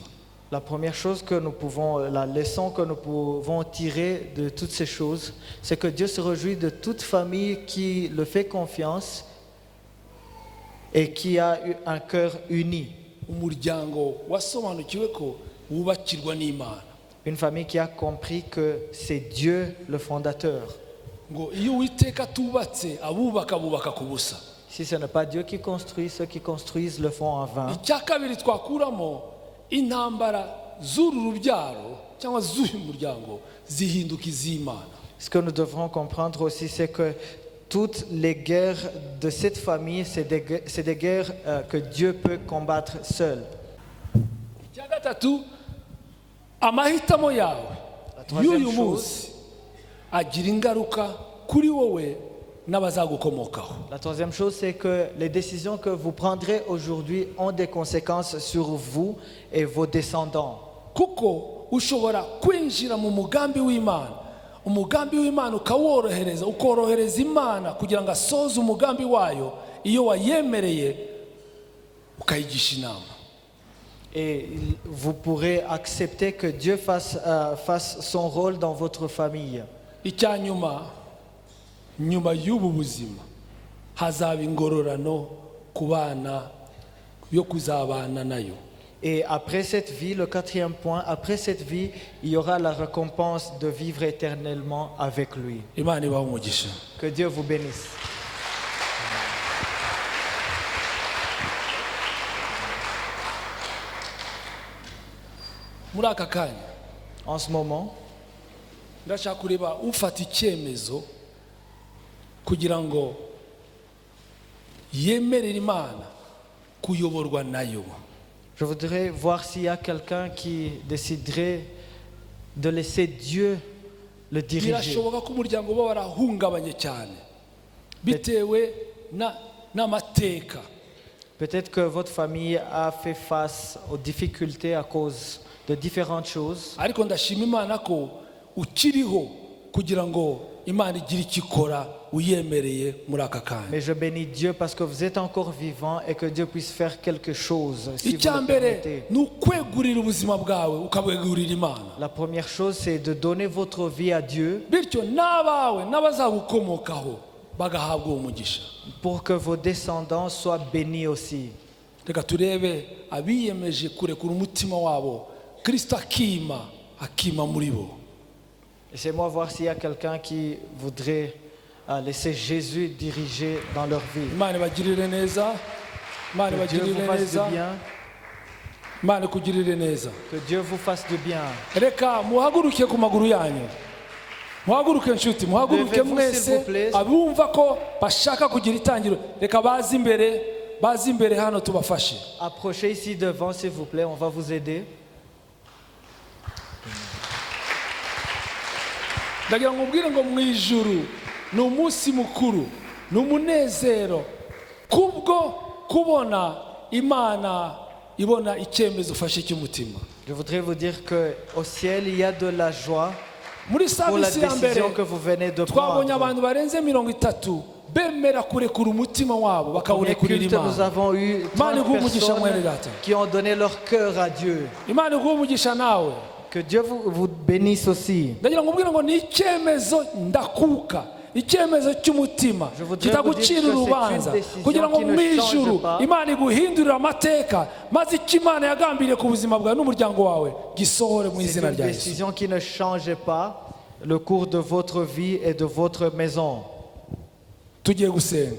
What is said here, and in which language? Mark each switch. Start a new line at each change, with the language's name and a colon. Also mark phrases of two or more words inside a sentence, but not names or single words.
French: La première chose la leçon que nous pouvons tirer de toutes ces choses, c'est que Dieu se réjouit de toute famille qui le fait confiance et qui a eu un cœur uni.
Kinyarwanda: Umuryango wasobanukiwe ko wubakirwa n'Imana.
French: Une famille qui a compris que c'est Dieu le fondateur.
Kinyarwanda: Ngo iyo Uwiteka tubatse abubaka bubaka ku busa.
French: Si ce n'est pas Dieu qui construit, ceux qui construisent le font en vain.
Kinyarwanda: Icya kabiri twakuramo, intambara z'uru rubyaro cyangwa z'uyu muryango zihinduka iz'Imana.
French: Ce que nous devrons comprendre aussi, c'est que toutes les guerres de cette famille, c'est des guerres que Dieu peut combattre seul.
Kinyarwanda: Icya gatatu, amahitamo yawe y'uyu munsi agira ingaruka kuri wowe n'abazagukomokaho.
French: La troisième chose, c'est que les décisions que vous prendrez aujourd'hui ont des conséquences sur vous et vos descendants.
Kinyarwanda: Kuko ushobora kwinjira mu mugambi w'Imana, umugambi w'Imana ukorohereza Imana kugira ngo asoze umugambi wayo iyo wayemereye ukayigisha inama.
French: Et vous pourrez accepter que Dieu fasse son rôle dans votre famille.
Kinyarwanda: Icya nyuma y'ubu buzima hazaba ingororano ku bana yo kuzabana nayo.
French: Et après cette vie, le quatrième point, après cette vie, il y aura la récompense de vivre éternellement avec lui.
Kinyarwanda: Imana ibahe umugisha.
French: Que Dieu vous bénisse.
Kinyarwanda: Muri aka kanya
French: En ce moment,
Kinyarwanda: ndashaka kureba ufata icyemezo kugira ngo yemerere Imana kuyoborwa nayo.
French: je voudrais voir s'il y a quelqu'un qui déciderait de laisser Dieu le diriger.
Kinyarwanda: Birashoboka ko umuryango uba warahungabanye cyane bitewe n'amateka.
French: Peut-être que votre famille a fait face aux difficultés à cause de différentes choses.
Kinyarwanda: Ariko ndashima Imana ko ukiriho kugira ngo Imana igire icyo ikora uyemereye muri aka kanya.
French: Mais je bénis Dieu parce que vous êtes encore vivant et que Dieu puisse faire quelque chose si vous le
Kinyarwanda: Icyambere
French: permettez.
Kinyarwanda: ni ukwegurira ubuzima bwawe ukabwegurira Imana.
French: La première chose, c'est de donner votre vie à Dieu
Kinyarwanda: Bityo n'abawe n'abazagukomokaho bagahabwa uwo mugisha.
French: pour que vos descendants soient bénis aussi.
Kinyarwanda: Reka turebe abiyemeje kurekura umutima wabo Kristo akima muri bo.
French: Laissez-moi voir s'il y a quelqu'un qui voudrait laisser Jésus diriger dans leur vie.
Kinyarwanda: Imana ibagirire neza. Imana
French: Que Dieu vous
Kinyarwanda: ibagirire
French: fasse
Kinyarwanda: neza.
French: du bien.
Kinyarwanda: Imana ikugirire neza.
French: Que Dieu vous fasse du bien.
Kinyarwanda: Reka muhaguruke ku maguru yanyu. Muhaguruke nshuti, muhaguruke
French: Levez-vous,
Kinyarwanda: mwese
French: s'il vous plaît.
Kinyarwanda: abumva ko bashaka kugira itangiro. Reka baze imbere hano tubafashe.
French: Approchez ici devant, s'il vous plaît, on va vous aider.
Kinyarwanda: Ndagira ngo ubwire ngo mu ijuru ni umunsi mukuru, ni umunezero kubwo kubona Imana ibona icyemezo ufashe cy'umutima.
French: Je voudrais vous dire qu'au ciel, il y a de la joie
Kinyarwanda: Muri
French: pour la
Kinyarwanda: service ya mbere
French: décision que vous venez de
Kinyarwanda: twabonye
French: prendre.
Kinyarwanda: abantu barenze 30 bemera kurekura umutima wabo
French: Au premier
Kinyarwanda: bakawurekurira
French: culte, nous
Kinyarwanda: Imana.
French: avons eu
Kinyarwanda: Imana
French: 30
Kinyarwanda: iguhe umugisha mwene
French: personnes
Kinyarwanda: data.
French: qui ont donné leur cœur à Dieu.
Kinyarwanda: Imana iguhe umugisha nawe.
French: Que Dieu vous bénisse aussi.
Kinyarwanda: Ndagira ngo ubwire ngo ni icyemezo ndakuka, icyemezo cy'umutima
French: Je voudrais
Kinyarwanda: kitagucira
French: vous dire que
Kinyarwanda: urubanza
French: c'est une décision
Kinyarwanda: kugira ngo
French: qui ne
Kinyarwanda: mu
French: change
Kinyarwanda: ijuru
French: pas.
Kinyarwanda: Imana iguhindurire amateka maze icyo Imana yagambiriye ku buzima bwawe n'umuryango wawe gisohore mu
French: C'est
Kinyarwanda: izina
French: une
Kinyarwanda: rya Yesu.
French: décision qui ne change pas le cours de votre vie et de votre maison.
Kinyarwanda: Tugiye gusenga.